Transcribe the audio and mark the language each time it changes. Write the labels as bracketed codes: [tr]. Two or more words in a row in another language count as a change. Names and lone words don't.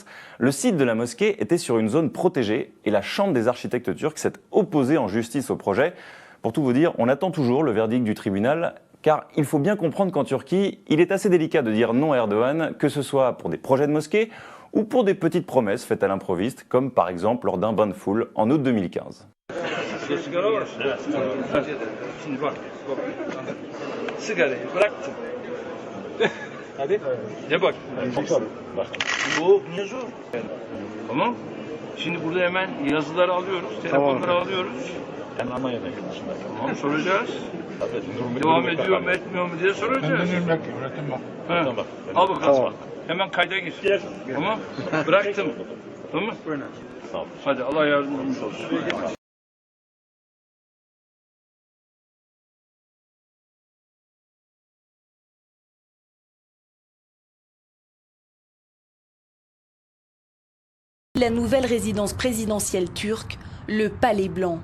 [fr] Le site de la mosquée était sur une zone protégée et la Chambre des architectes turcs s'est opposée en justice au projet. Pour tout vous dire, on attend toujours le verdict du tribunal, car il faut bien comprendre qu'en Turquie, il est assez délicat de dire non à Erdogan, que ce soit pour des projets de mosquée ou pour des petites promesses faites à l'improviste, comme par exemple lors d'un bain de foule en août 2015. [tr] Hadi. Ne bak? Bu ne zor? Tamam. Şimdi burada hemen yazıları alıyoruz, telefonları alıyoruz. Ben Almanya'da gitmişim. Tamam, soracağız. Devam ediyor mu etmiyor mu diye soracağız. Tamam. Al bakalım. Hemen kayda gir. Tamam. Bıraktım. Tamam. Hadi Allah yardımcımız olsun. [fr] La nouvelle résidence présidentielle turque, le Palais Blanc.